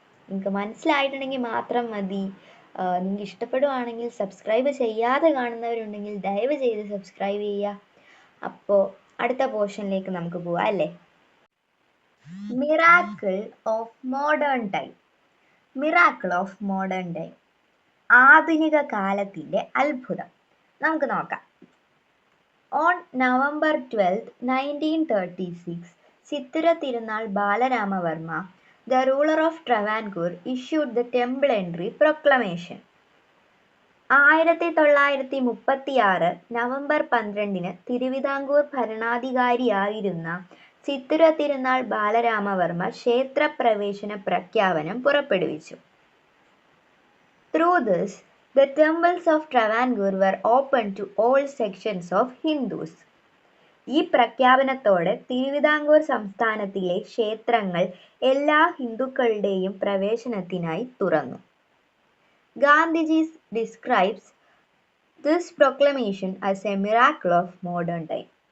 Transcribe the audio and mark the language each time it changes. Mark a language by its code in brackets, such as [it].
[ml] നിങ്ങൾക്ക് മനസ്സിലായിട്ടുണ്ടെങ്കിൽ മാത്രം മതി. നിങ്ങൾക്ക് ഇഷ്ടപ്പെടുവാണെങ്കിൽ സബ്സ്ക്രൈബ് ചെയ്യാതെ കാണുന്നവരുണ്ടെങ്കിൽ ദയവ് ചെയ്ത് സബ്സ്ക്രൈബ് ചെയ്യുക. അപ്പോൾ അടുത്ത പോർഷനിലേക്ക് നമുക്ക് പോവാം അല്ലേ. [en] Miracle of modern time. Miracle of modern time, [ml] ആധുനിക കാലത്തിൻ്റെ അത്ഭുതം. നമുക്ക് നോക്കാം. [en] On November 12, 1936, Chithira Thirunal Balaramavarma, the ruler of Travancore, issued the Temple Entry Proclamation. [ml] 1936 November 12 Thiruvithamkoor ഭരണാധികാരിയായിരുന്ന Chithira Thirunal Balarama Varma ക്ഷേത്രപ്രവേശന പ്രഖ്യാപനം പുറപ്പെടുവിച്ചു. [en] Through this, the temples of Travancore were open to all sections of Hindus. [ml] ഈ പ്രഖ്യാപനത്തോടെ തിരുവിതാംകൂർ സംസ്ഥാനത്തിലെ ക്ഷേത്രങ്ങൾ എല്ലാ ഹിന്ദുക്കളുടെയും പ്രവേശനത്തിനായി തുറന്നു. [en] Gandhiji describes this proclamation as a miracle of modern time.